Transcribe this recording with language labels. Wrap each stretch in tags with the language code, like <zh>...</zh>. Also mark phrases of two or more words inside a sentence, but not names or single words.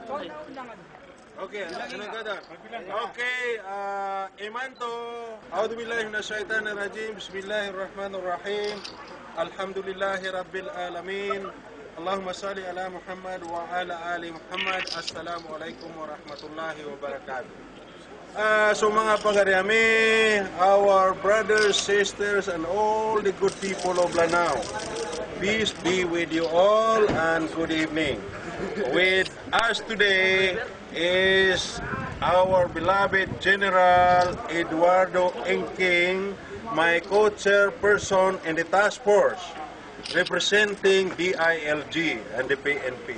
<en>Okay, okay, Imanto,</en> <ar>أعوذ بالله من الشيطان الرجيم بسم الله الرحمن الرحيم الحمد لله رب العالمين اللهم صل على محمد وعلى آل محمد السلام عليكم ورحمة الله وبركاته.</ar> <mrw>So mga pagariami,</mrw> <en>our brothers, sisters, and all the good people of Lanao, peace be with you all and good evening. With us today is our beloved General Eduardo Engking, my co-chairperson in the task force representing DILG and the PNP.</en>